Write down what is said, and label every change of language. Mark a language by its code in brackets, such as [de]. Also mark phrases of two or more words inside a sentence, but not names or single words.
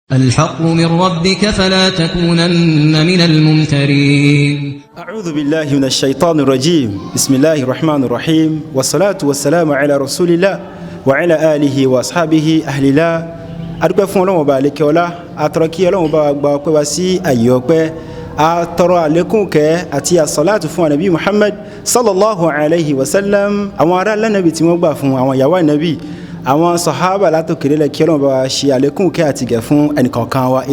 [ar] الحق من ربك فلا تكونن من الممترين. أعوذ بالله من الشيطان الرجيم. بسم الله الرحمن الرحيم، والصلاة والسلام على رسول الله وعلى آله وأصحابه أهل الله. [yo] adúpẹ́ fún Ọlọ́run Ọba àlékè ọlá, atọrọ kí Ọlọ́run bá gba ọpẹ́ wa sí àyè ọpẹ́, atọrọ àlékún kẹ́ àti àsàlátù fún Ànábì Muhammad [ar] صلى الله عليه وسلم, [yo] àwọn ará Ànábì tí wọ́n gbà fún, àwọn ìyàwó Ànábì, àwọn sàhábà látòkèrè lẹ̀, kí Ọlọ́run bá ṣe àlékún kẹ́ àti gẹ̀ fún ẹnìkọ̀ọ̀kan wa.